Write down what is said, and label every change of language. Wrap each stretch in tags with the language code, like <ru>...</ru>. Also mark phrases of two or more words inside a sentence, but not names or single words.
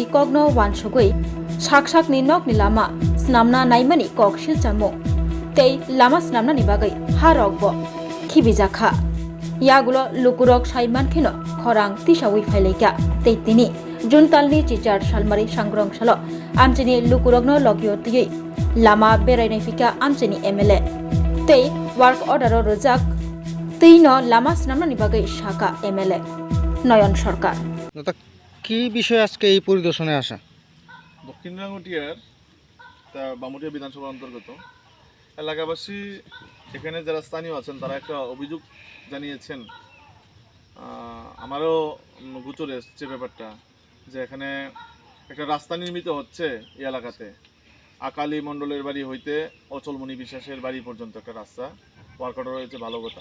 <trp>कगनो वानसुगै शाकनि नगनि लामा स्नामना नायमानि कग सिलचामु तै लामा स्नामनानि बागै हा रगबो खिबिजाखा यागुलो लुकुरक साइमानखिनो खरां तिसावै फाइलाइका तै तिनि जुनतालनि चिचार सालमारि सांग्रंसालो आमचिनि लुकुरकनो लगियोतियै लामा बेरायनाय फिका आमचिनि एमएलए तै</trp> <en>work order</en> <trp>रोजाक तैनो लामा स्नामनानि बागै शाखा एमएलए নয়ন সরকার।</trp> <bn>কি বিষয় আজকে এই পরিদর্শনে আসা? দক্ষিণ রাঙ্গুটিয়ার বামুটিয়া বিধানসভার অন্তর্গত এলাকাবাসী এখানে যারা স্থানীয় আছেন তারা একটা অভিযোগ জানিয়েছেন। আমারও গোচরে এসছে ব্যাপারটা যে এখানে একটা রাস্তা নির্মিত হচ্ছে এই এলাকাতে আকালী মণ্ডলের বাড়ি হইতে অচলমণি বিশ্বাসের বাড়ি পর্যন্ত একটা রাস্তা</bn> <en>work order</en> <bn>রয়েছে, ভালো কথা।</bn>